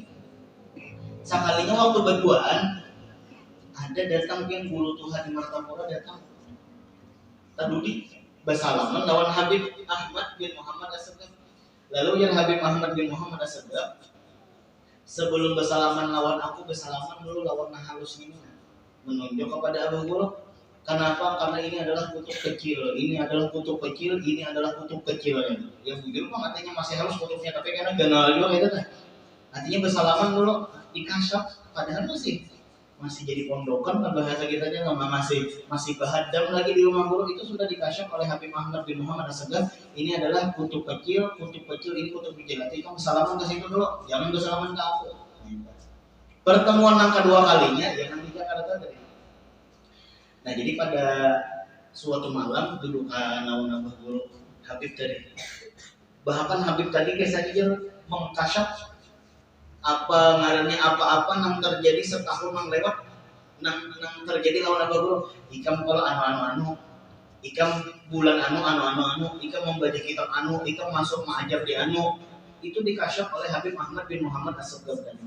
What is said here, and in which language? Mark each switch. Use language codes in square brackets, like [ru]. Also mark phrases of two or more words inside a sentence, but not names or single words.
[bjn] Sekalinya waktu berduaan ada datang yang guru Tuhan di Martapura datang. Tadi bersalaman lawan Habib Ahmad bin Muhammad As-Segaf. Lalu yang Habib Ahmad bin Muhammad As-Segaf sebelum bersalaman lawan aku bersalaman dulu lawan halus ini menunjuk kepada Abah Guru. Kenapa? [id] Karena ini adalah kutub kecil, ini adalah kutub kecil, ini adalah kutub kecil. [bjn] Yang bujur mah artinya masih halus kutubnya, tapi karena ganal juga gitu kan. Artinya bersalaman dulu dikasyaf, padahal masih jadi pondokan kan bahasa kita aja masih bahadam lagi di rumah guru itu sudah dikasyaf oleh Habib Ahmad bin Muhammad As-Segaf. [id] Ini adalah kutub kecil, ini kutub kecil. Nanti kamu salaman ke situ dulu, jangan bersalaman ke aku. Pertemuan yang kedua kalinya yang di Jakarta tadi. [bjn] Nah jadi pada suatu malam duduk naun Abah Guru Habib tadi. Bahkan Habib tadi kisah dia mengkasyaf apa ngarannya apa-apa yang terjadi setahun yang lewat yang terjadi lawan Abah Guru. Ikam kalau anu ikam bulan anu ikam membaca kitab ikam masuk ma'ajab di itu dikasyaf oleh Habib Ahmad bin Muhammad As-Segaf tadi.